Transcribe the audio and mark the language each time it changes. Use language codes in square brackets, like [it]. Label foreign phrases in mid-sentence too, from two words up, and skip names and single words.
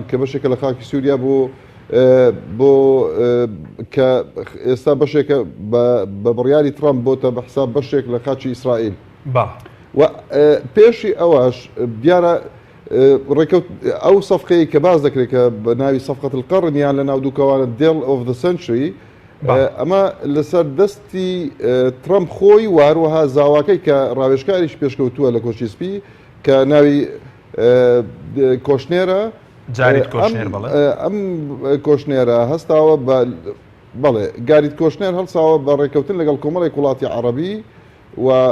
[ckb] کە بەشێکە لە خاکی سووریا بۆ کە ئێستا بەشێکە بە بڕیاری ترامپ بۆتە بە حساب بەشێک لە خاچی ئیسرائیل و پێشی ئەوەش دیارە ڕێکەوت ئەو سەفقەیە کە باز دەکرێت کە بە ناوی سەفقەت القەرن یان لە ناو دووکەوانە [en] deal of the century [ckb] ئەمە لەسەر دەستی ترامپ خۆی و هەروەها زاواکەی کە ڕاوێژکاریش پێشکەوتووە لە کۆچیسپی کە ناوی کۆشنێرە ئەم کۆشنێرە هەستاوە بەڵێ گاریت کۆشنێر هەڵساوە بە ڕێکەوتن لەگەڵ کۆمەڵی وڵاتی عەرەبی و